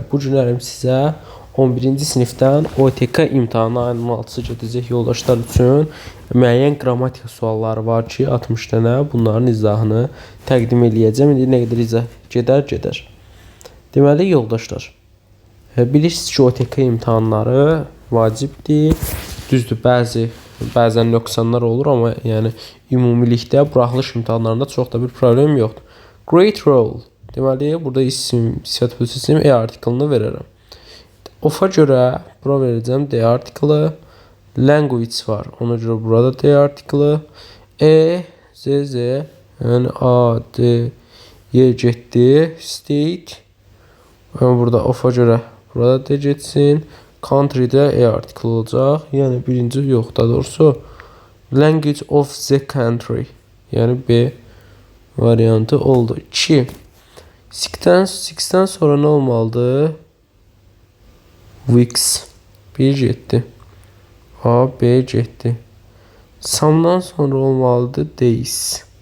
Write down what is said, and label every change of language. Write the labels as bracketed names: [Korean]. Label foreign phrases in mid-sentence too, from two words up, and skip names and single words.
[Azerbaijani] Bu günlərim sizə 11-ci sinifdən OTK imtahanı ayının 6-sı gedəcək yoldaşlar üçün müəyyən qrammatika sualları var ki, 60 dənə bunların izahını təqdim eləyəcəm. İndi nə qədər izah gedər. Deməli yoldaşlar, bilirsiniz ki, OTK imtahanları vacibdir. Düzdür, bəzən nöqsanlar olur, amma yəni ümumilikdə buraxılış imtahanlarında çox da bir problem yoxdur. [English] Great role. [Azerbaijani] Deməli, burada isim, sifət plus isim artiklını verərəm. Of'a görə bura verəcəm D artiklı. Language var. Ona görə burada D artiklı. Z, yəni A, D, Y getdi. State. Burada of'a görə burada D getsin. Country'də artiklı olacaq. Yəni birinci yox, daha doğrusu [English] language of the country. [Azerbaijani] Yəni B variantı oldu. 2. 6'dən sonra nə olmalıdır? Weeks. 1 getdi. A, B getdi. Some'dan sonra olmalıdır days.